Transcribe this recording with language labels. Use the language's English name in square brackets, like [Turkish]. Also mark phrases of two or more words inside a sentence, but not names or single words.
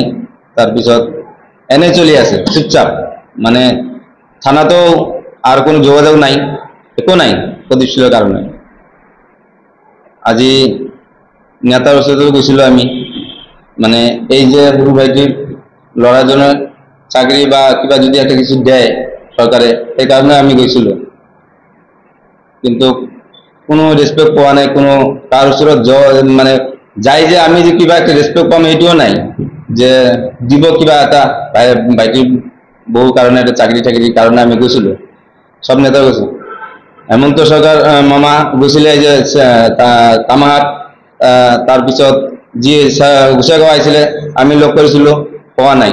[Assamese] তাৰপিছত এনে চলি আছে চুপচাপ, মানে থানাতো আর কোনো যোগাযোগ নাই, একো নাই প্ৰদীপ চিলৰ কাৰণে। আজি নেতাৰ ওচৰতে গৈছিলোঁ আমি, মানে এই যে সৰু ভাইটিৰ ল'ৰাজনৰ চাকৰি বা কিবা যদি [Bangla] একটা কিছু [Assamese] দেয় চৰকাৰে, সেইকাৰণে আমি গৈছিলোঁ। কিন্তু কোনো রেসপেক্ট পোৱা নাই, কোনো তাৰ ওচৰত মানে যাই যে আমি যে কিবা একটা রেসপেক্ট পাম এইটোও নাই, যে দিব কিবা এটা ভাইটিৰ বহু কাৰণে এটা চাকৰিৰ কাৰণে আমি গৈছিলোঁ। সব নেতা গৈছোঁ। হেমন্ত সৰকাৰ মামা গৈছিলে যে কামাহাট, তাৰপিছত যি গোসাইগাঁও আহিছিলে আমি লগ কৰিছিলোঁ, পোৱা নাই।